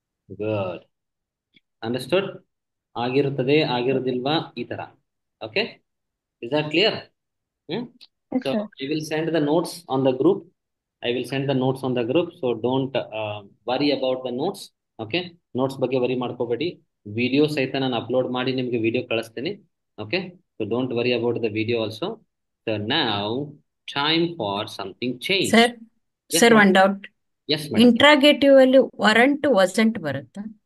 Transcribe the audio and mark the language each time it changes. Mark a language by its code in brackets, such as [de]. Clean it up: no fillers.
[en] Good. Understood? [kn] ಆಗಿರುತ್ತದೆ ಆಗಿರೋದಿಲ್ವಾ ಈ ತರ. [en] Okay? Is that clear? Yes, So sir. I will send the notes on the group. I will send the notes on the group. So don't worry about the notes. Okay? [kn] Notes ಬಗ್ಗೆ worry ಮಾಡ್ಕೋಬೇಡಿ. Video ಸಹಿತ ನಾನು upload ಮಾಡಿ ನಿಮಗೆ video ಕಳಿಸ್ತೀನಿ. [en] Okay? So don't worry about the video also. So now time for something change. Sir, Yes, sir, madam. one doubt. Yes, madam. [kn] Interrogative ಅಲ್ಲಿ warrant wasn't ಬರುತ್ತಾ?